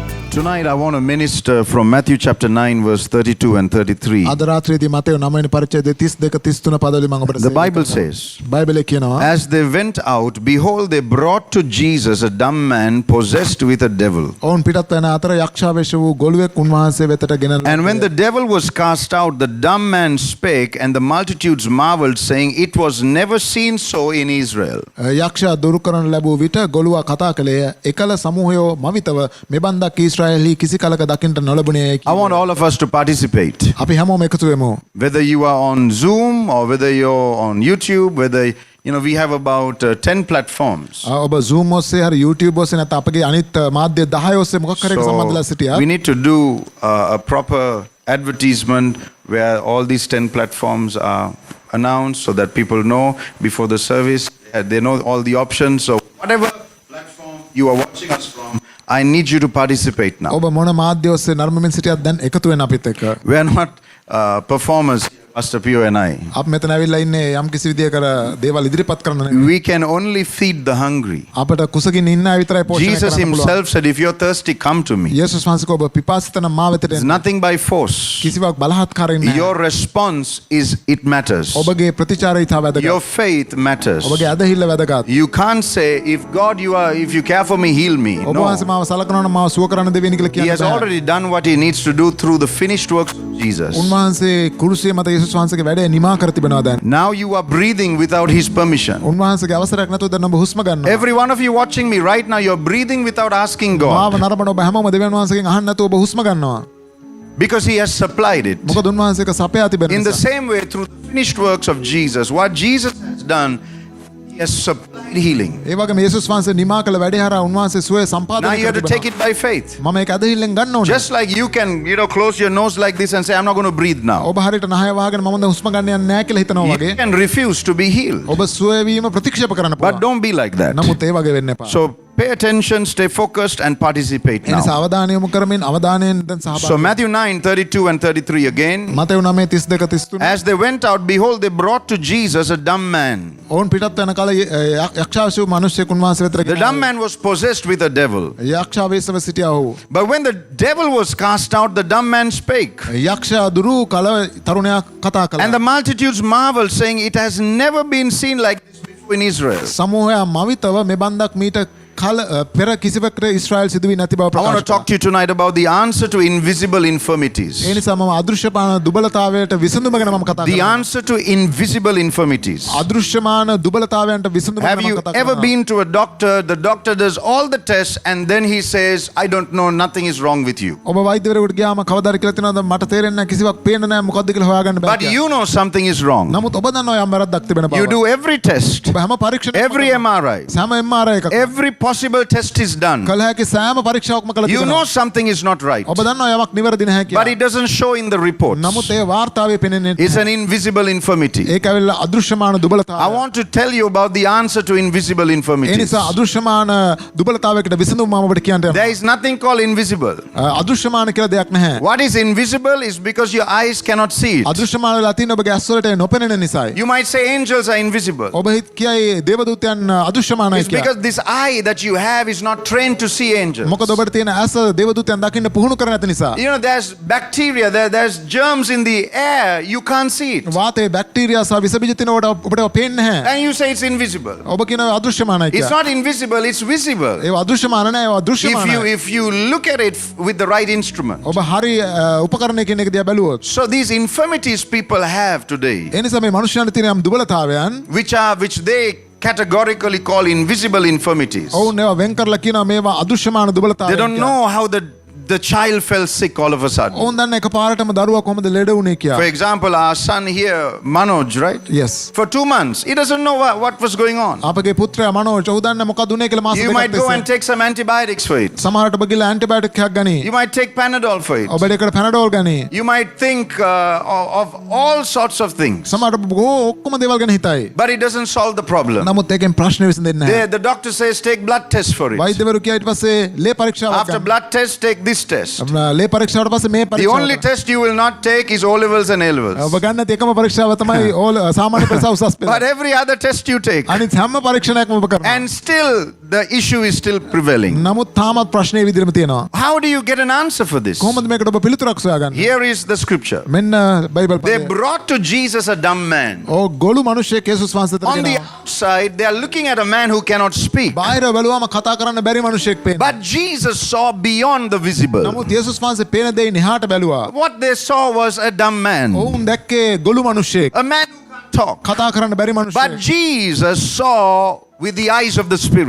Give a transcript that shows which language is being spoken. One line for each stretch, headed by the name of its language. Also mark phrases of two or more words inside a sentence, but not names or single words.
English: Tonight I want to minister from Matthew chapter 9 verse 32 and 33.
Sinhala: අද රාත්‍රියේදී මතෙව් 9 වෙනි පරිච්ඡේදයේ 32 33 පදවල මම ඔබට
English: The Bible says,
Sinhala: බයිබලයේ කියනවා
English: as they went out, behold, they brought to Jesus a dumb man possessed with a devil.
Sinhala: ඔවුන් පිටත් යන අතර යක්ෂාවේශ වූ ගොළුවෙක් උන්වහන්සේ වෙතට ගෙනල්ලා
English: And when the devil was cast out, the dumb man spake, and the multitudes marveled, saying, it was never seen so in Israel.
Sinhala: යක්ෂයා දුරු කරන ලැබූ විට ගොළුවා කතා කළේය එකල සමූහයෝ මවිතව මෙබන්දක් ඊශ්‍රායෙලි කිසි කලක දකින්නට නොලබුණේ.
English: I want all of us to participate.
Sinhala: අපි හැමෝම එකතු වෙමු.
English: Whether you are on Zoom or whether you're on YouTube, whether we have about 10 platforms.
Sinhala: ඔබ Zoom ඔස්සේ හරි YouTube ඔස්සේ නැත්නම් අපගේ අනිත් මාධ්‍ය 10 ඔස්සේ මොකක් හරි සම්බන්ධලා සිටියා.
English: We need to do a proper advertisement where all these 10 platforms are announced so that people know before the service, they know all the options. So whatever platform you are watching us from, I need you to participate now.
Sinhala: ඔබ මොන මාධ්‍ය ඔස්සේ නර්මමින් සිටියත් දැන් එකතු වෙන්න අපිත් එක්ක.
English: We are not performers, Pastor Pio and I.
Sinhala: අප මෙතන ඇවිල්ලා ඉන්නේ යම් කිසි විදියකට දේවල් ඉදිරිපත් කරන්න නෙවෙයි.
English: We can only feed the hungry.
Sinhala: අපට කුසගින්න ඉන්න අය විතරයි පෝෂණය කරන්න
English: Jesus
Sinhala: පුළුවන්.
English: himself said, if you're thirsty, come to me.
Sinhala: යේසුස් වහන්සේ ඔබ පිපාසිත නම් මා වෙතට
English: It's
Sinhala: එන්න.
English: nothing by force.
Sinhala: කිසිවක් බලහත්කාරයෙන් නෑ.
English: Your response is, it matters.
Sinhala: ඔබගේ ප්‍රතිචාරය ඉතා වැදගත්.
English: Your faith matters.
Sinhala: ඔබගේ ඇදහිල්ල වැදගත්.
English: You can't say, if God if you care for me, heal me.
Sinhala: ඔබ
English: No.
Sinhala: වහන්සේ මාව සලකනවා නම් මාව සුව කරන්න දෙවෙනි කියලා
English: He
Sinhala: කියන්න
English: has
Sinhala: බෑ.
English: already done what he needs to do through the finished works of Jesus.
Sinhala: උන්වහන්සේ කුරුසිය මත යේසුස් වහන්සේගේ වැඩේ නිමා කර තිබෙනවා දැන්.
English: Now you are breathing without his permission.
Sinhala: උන්වහන්සේගේ අවසරයක් නැතුව දැන් ඔබ හුස්ම ගන්නවා.
English: Every one of you watching me right now, you're breathing without asking
Sinhala: මාව
English: God.
Sinhala: නරඹන ඔබ හැමෝම දෙවියන් වහන්සේගෙන් අහන්න නැතුව ඔබ හුස්ම ගන්නවා.
English: Because he has supplied it.
Sinhala: මොකද උන්වහන්සේක සපයා තිබෙන
English: In the
Sinhala: නිසා.
English: same way, through the finished works of Jesus, what Jesus has done, he has supplied healing.
Sinhala: ඒ වගේම යේසුස් වහන්සේ නිමා කළ වැඩේ හරහා උන්වහන්සේ සුවය
English: Now
Sinhala: සම්පාදනය
English: you have
Sinhala: කර
English: to take
Sinhala: තිබෙනවා.
English: it by faith.
Sinhala: මම ඒක ඇදහිල්ලෙන් ගන්න ඕනේ.
English: Just like you can, close your nose like this and say, I'm not going to breathe now.
Sinhala: ඔබ හරියට නහය වහගෙන මම දැන් හුස්ම ගන්න යන්නේ නැහැ කියලා හිතනවා
English: You
Sinhala: වගේ.
English: can refuse to be healed.
Sinhala: ඔබ සුවය වීම ප්‍රතික්ෂේප කරන්න
English: But
Sinhala: පුළුවන්.
English: don't be like that.
Sinhala: නමුත් ඒ වගේ වෙන්න එපා.
English: So pay attention, stay focused, and participate
Sinhala: ඒ නිසා
English: now.
Sinhala: අවධානය යොමු කරමින් අවධානයෙන් දැන්
English: So
Sinhala: සහභාගී.
English: Matthew 9, 32 and 33 again.
Sinhala: මතෙව් 9:32 33.
English: As they went out, behold, they brought to Jesus a dumb man.
Sinhala: ඔවුන් පිටත් යන කාලේ යක්ෂාවේශ මිනිසෙක් උන්වහන්සේ වෙතට
English: The dumb man was possessed with a devil.
Sinhala: යක්ෂාවේශව සිටියා ඔහු.
English: But when the devil was cast out, the dumb man spake.
Sinhala: යක්ෂයා දුරු කල තරුණයා කතා කළා.
English: And the multitudes marveled, saying, it has never been seen like this before in Israel.
Sinhala: සමූහයා මවිතව මෙබන්දක් මීට කල පෙර කිසිවකට ඉස්රායෙල් සිදුවී නැති බව
English: I want to
Sinhala: ප්‍රකාශ
English: talk to you tonight about the answer to invisible infirmities.
Sinhala: ඒ නිසා මම අදෘශ්‍යමාන දුබලතාවයට විසඳුම ගැන මම කතා
English: The
Sinhala: කරනවා.
English: answer to invisible infirmities.
Sinhala: අදෘශ්‍යමාන දුබලතාවයන්ට විසඳුම
English: Have
Sinhala: ගැන
English: you
Sinhala: මම කතා
English: ever
Sinhala: කරනවා.
English: been to a doctor? The doctor does all the tests and then he says, I don't know, nothing is wrong with you.
Sinhala: ඔබ වෛද්‍යවරයෙකුට ගියාම කවදාද කියලා තියෙනවද මට තේරෙන්නේ නැහැ කිසිවක් පේන්නේ නැහැ මොකද්ද කියලා හොයාගන්න බෑ.
English: But you know something is wrong.
Sinhala: නමුත් ඔබ දන්නවා යම් වැරද්දක් තිබෙන බව.
English: You do every test,
Sinhala: ඔබ හැම පරීක්ෂණයක්ම
English: every MRI,
Sinhala: හැම MRI එකක්
English: every possible test is done.
Sinhala: කළ හැකි සෑම පරීක්ෂාවක්ම කළ
English: You know
Sinhala: තිබෙනවා.
English: something is not right,
Sinhala: ඔබ දන්නවා යමක් නිවැරදි නැහැ
English: but
Sinhala: කියලා.
English: it doesn't show in the reports.
Sinhala: නමුත් ඒ වාර්තාවේ පෙනෙන්නේ
English: It's an invisible infirmity.
Sinhala: ඒක ඇවිල්ලා අදෘශ්‍යමාන දුබලතාවය.
English: I want to tell you about the answer to invisible
Sinhala: ඒ
English: infirmities.
Sinhala: නිසා අදෘශ්‍යමාන දුබලතාවයකට විසඳුම මම ඔබට කියන්න යනවා.
English: There is nothing called invisible.
Sinhala: අදෘශ්‍යමාන කියලා දෙයක් නැහැ.
English: What is invisible is because your eyes cannot see it.
Sinhala: අදෘශ්‍යමාන වෙලා තියෙන ඔබගේ ඇස් වලට නොපෙනෙන නිසායි.
English: You might say angels are invisible.
Sinhala: ඔබ කියයි දේවදූතයන් අදෘශ්‍යමානයි
English: It's
Sinhala: කියලා.
English: because this eye that you have is not trained to see angels.
Sinhala: මොකද ඔබට තියෙන ඇස දේවදූතයන් දකින්න පුහුණු කර නැති නිසා.
English: There's bacteria, there's germs in the air, you can't see it.
Sinhala: වාතයේ බැක්ටීරියා සහ විස බීජ තියෙනකොට ඔබට පේන්නේ නැහැ.
English: And you say it's invisible.
Sinhala: ඔබ කියනවා අදෘශ්‍යමානයි
English: It's
Sinhala: කියලා.
English: not invisible, it's visible.
Sinhala: ඒ අදෘශ්‍යමාන නැහැ ඒ අදෘශ්‍යමානයි.
English: If you look at it with the right instrument.
Sinhala: ඔබ හරි උපකරණයකින් එක දිහා බැලුවොත්.
English: So these infirmities people have today,
Sinhala: ඒ නිසා මේ මනුෂ්‍යයන්ට තියෙන යම් දුබලතාවයන්
English: which they categorically call invisible infirmities.
Sinhala: ඔවුන් ඒවා වෙන් කරලා කියනවා මේවා අදෘශ්‍යමාන දුබලතාවයන්.
English: They don't know how the child fell sick all of a sudden.
Sinhala: ඔවුන් දන්නේ එකපාරටම දරුවා කොහොමද ලෙඩ වුනේ කියලා.
English: For example, our son here, Manoj, right? Yes. For 2 months, he doesn't know what was going on.
Sinhala: අපගේ පුත්‍රයා මනෝජ් ඔහු දන්නේ මොකක්ද උනේ කියලා මාස
English: You
Sinhala: දෙකක්
English: might go and
Sinhala: තිස්සේ.
English: take some antibiotics for it.
Sinhala: සමහරට ඔබ ගිහලා ඇන්ටිබයොටික් එකක් ගනි.
English: You might take Panadol for it.
Sinhala: ඔබ දෙකට පැනඩෝල් ගනි.
English: You might think of all sorts of things.
Sinhala: සමහරට ඔබ ඔක්කොම දේවල් ගැන හිතයි.
English: But it doesn't solve the problem.
Sinhala: නමුත් ඒකෙන් ප්‍රශ්න විසඳෙන්නේ නැහැ.
English: The doctor says take blood test for it.
Sinhala: වෛද්‍යවරු කියයි ඊට පස්සේ ලේ පරීක්ෂාවක්
English: After
Sinhala: ගන්න.
English: blood test, take this test.
Sinhala: ලේ පරීක්ෂාවට පස්සේ මේ
English: The only
Sinhala: පරීක්ෂාව.
English: test you will not take is O levels and A levels.
Sinhala: ඔබ ගන්න තියෙ එකම පරීක්ෂාව තමයි සාමාන්‍ය පරීක්ෂා උසස් පෙළ.
English: But every other test you take.
Sinhala: අනිත් හැම පරීක්ෂණයක්ම ඔබ කරනවා.
English: And still the issue is still prevailing.
Sinhala: නමුත් තාමත් ප්‍රශ්නේ විදිහටම තියෙනවා.
English: How do you get an answer for this?
Sinhala: කොහොමද මේකට ඔබ පිළිතුරක් සොයාගන්නේ?
English: Here is the scripture.
Sinhala: මෙන්න බයිබල්
English: They
Sinhala: පදය.
English: brought to Jesus a dumb man.
Sinhala: ගොළු මිනිහෙක් යේසුස් වහන්සේට
English: On the
Sinhala: ගෙනාවා.
English: outside, they are looking at a man who cannot speak.
Sinhala: බාහිර බැලුවාම කතා කරන්න බැරි මිනිහෙක් පේනවා.
English: But Jesus saw beyond the visible.
Sinhala: නමුත් යේසුස් වහන්සේ පේන දෙයින් එහාට බැලුවා.
English: What they saw was a dumb man,
Sinhala: ඔවුන් දැක්කේ ගොළු මිනිහෙක්.
English: a man who can't talk.
Sinhala: කතා කරන්න බැරි
English: But
Sinhala: මිනිහෙක්.
English: Jesus saw with the eyes of the Spirit,